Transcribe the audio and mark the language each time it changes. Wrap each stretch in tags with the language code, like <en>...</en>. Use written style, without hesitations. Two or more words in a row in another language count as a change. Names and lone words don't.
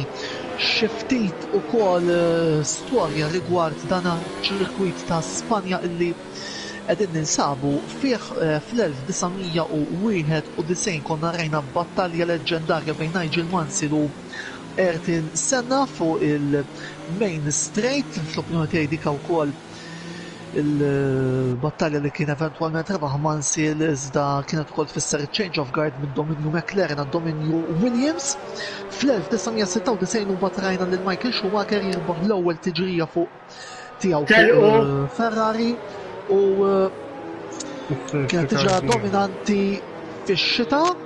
<mt>Xi ftit ukoll storja rigward dan iċ-ċirkwit ta' Spanja illi qegħdin ninsabu fih fl-1991 konna rajna battalja leġġendarja bejn Nigel Mansell u Ayrton Senna fuq il-Main Straight, fl-opinjoni tiegħi dik wkoll il-battalja li kien eventwalment rebaħ Mansell iżda kienet ukoll tfisser</mt> <en>change of guard</en> <mt>minn Dominio McLaren għal Dominio Williams. Fl-1996 mbagħad rajna lil Michael Schumacher jirbaħ l-ewwel tiġrija fuq tiegħu Ferrari u kienet tiġra dominanti fix-xita.</mt>